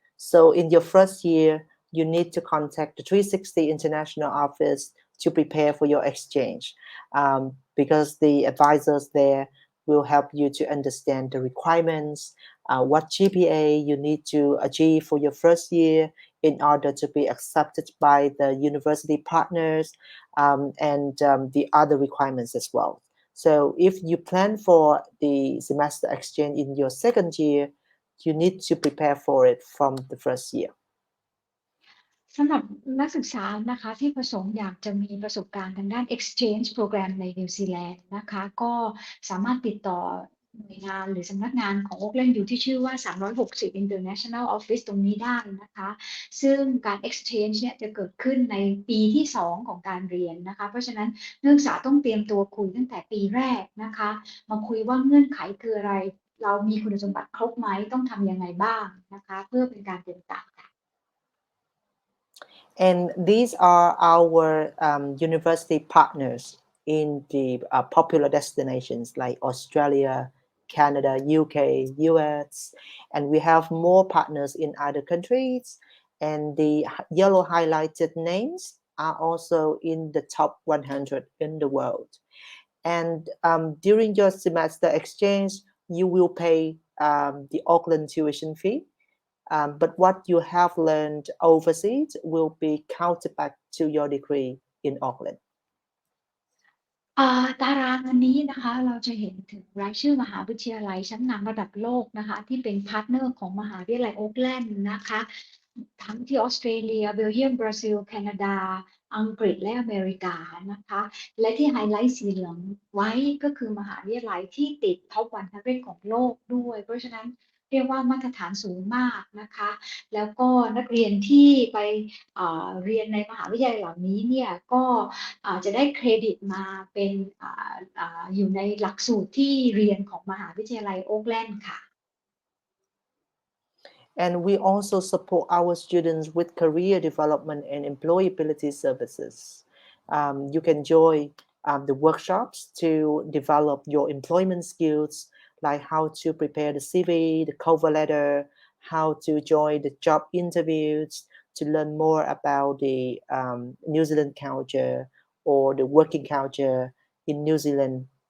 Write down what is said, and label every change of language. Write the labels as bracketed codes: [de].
[en] So in your first year, you need to contact the 360 International Office to prepare for your exchange, because the advisors there will help you to understand the requirements, what GPA you need to achieve for your first year in order to be accepted by the university partners, and the other requirements as well. So if you plan for the semester exchange in your second year, you need to prepare for it from the first year. [th] สำหรับนักศึกษานะคะที่ประสงค์อยากจะมีประสบการณ์ทางด้าน exchange program ในนิวซีแลนด์นะคะก็สามารถติดต่อหน่วยงานหรือสำนักงานของ Auckland อยู่ที่ชื่อว่า360 International Office ตรงนี้ได้นะคะซึ่งการ exchange เนี่ยจะเกิดขึ้นในปีที่2ของการเรียนนะคะเพราะฉะนั้นนักศึกษาต้องเตรียมตัวคุยตั้งแต่ปีแรกนะคะมาคุยว่าเงื่อนไขคืออะไรเรามีคุณสมบัติครบไหมต้องทำยังไงบ้างนะคะเพื่อเป็นการเตรียมการ [en] And these are our university partners in the popular destinations like Australia, Canada, UK, US, and we have more partners in other countries. And the yellow highlighted names are also in the top 100 in the world. And during your semester exchange, you will pay the Auckland tuition fee. But what you have learned overseas will be counted back to your degree in Auckland. [th] ตารางอันนี้นะคะเราจะเห็นถึงรายชื่อมหาวิทยาลัยชั้นนำระดับโลกนะคะที่เป็นพาร์ทเนอร์ของมหาวิทยาลัยโอ๊คแลนด์นะคะทั้งที่ออสเตรเลียเบลเยียมบราซิลแคนาดาอังกฤษและอเมริกานะคะและที่ไฮไลท์สีเหลืองไว้ก็คือมหาวิทยาลัยที่ติดท็อป100ของโลกด้วยเพราะฉะนั้นเรียกว่ามาตรฐานสูงมากนะคะแล้วก็นักเรียนที่ไป เรียนในมหาวิทยาลัยเหล่านี้เนี่ยก็จะได้เครดิตมาเป็นอยู่ในหลักสูตรที่เรียนของมหาวิทยาลัยโอ๊คแลนด์ค่ะ [en] And we also support our students with career development and employability services. You can join the workshops to develop your employment skills, like how to prepare the CV, the cover letter, how to join the job interviews, to learn more about the New Zealand culture or the working culture in New Zealand.